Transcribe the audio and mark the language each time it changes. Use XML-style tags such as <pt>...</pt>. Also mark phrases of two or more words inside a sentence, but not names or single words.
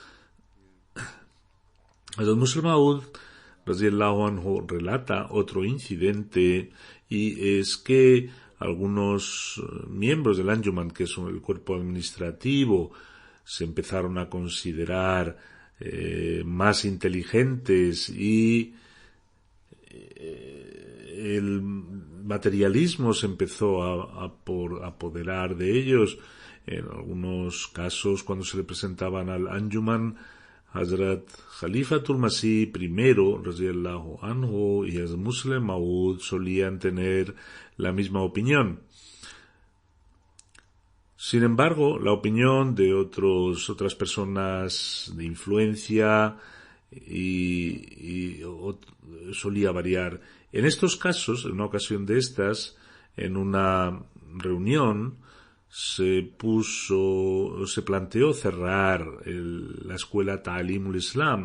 <es>Hazrat Musleh Maud</es> <ar>رضي الله عنه</ar> <es>relata otro incidente, y es que algunos miembros del Anjuman, que es el cuerpo administrativo, se empezaron a considerar más inteligentes, y el materialismo se empezó a apoderar de ellos. En algunos casos, cuando se le presentaban al Anjuman, Hazrat Khalifatul Masih primero</es> <ar>رضي الله عنه</ar> <es>y Hazrat Musleh Maud solían tener la misma opinión. Sin embargo, la opinión de otras personas de influencia solía variar. En estos casos, en una ocasión de estas, en una reunión, se planteó cerrar la escuela Ta'alimul Islam.</es>